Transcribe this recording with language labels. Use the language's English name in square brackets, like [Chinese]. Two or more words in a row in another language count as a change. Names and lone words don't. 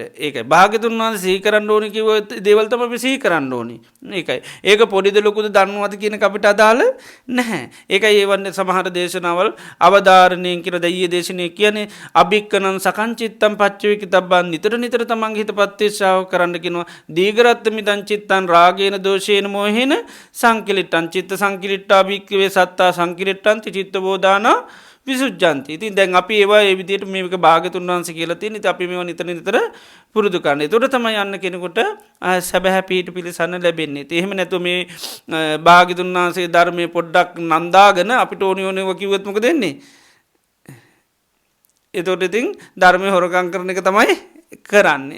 [Sinhala] ඒකයි භාග්‍යතුන් වහන්සේ සිහි කරන්න ඕනි කිව්ව දේවල් තමයි අපි සිහි කරන්න ඕනි. ඒකයි. ඒක පොඩිද ලොකුද දන්නවද කියන එක අපිට අදාළ නැහැ. ඒකයි ඒ වන්නේ සමහර දේශනාවල් අවදාරණයෙන් කියලා දෙයියේ දේශනේ කියන්නේ [Pali] අභික්කනං සකංචිත්තං පච්චවේකිතබ්බන් [Sinhala] නිතර තමන්ගේ හිත ප්‍රතිශ්‍රාව කරන්න කියනවා. [Pali] දීඝරත්ත මිදං චිත්තං රාගේන දෝෂේන මොහේන සංකිලිට්ඨං චිත්ත සංකිලිට්ඨා භික්ඛවේ සත්තා සංකිලිට්ඨං චිත්ත බෝධානා විසුද්ධන්ති. [Sinhala] ඉතින් දැන් අපි ඒවා ඒ විදිහට මේක භාග්‍යතුන් වහන්සේ කියලා තියෙන. ඉතින් අපි මේවා නිතර පුරුදු කරන්න. ඒතකොට තමයි යන්න කෙනෙකුට සැබෑ පිහිට පිළිසන්න ලැබෙන්නේ. ඉතින් එහෙම නැතුව මේ භාග්‍යතුන් වහන්සේ ධර්මයේ පොඩ්ඩක් නන්දාගෙන අපිට ඕනියෝනේව කිව්වොත් මොකද වෙන්නේ? ඒතකොට ඉතින් ධර්මයේ හොරකම් කරන එක තමයි කරන්නේ.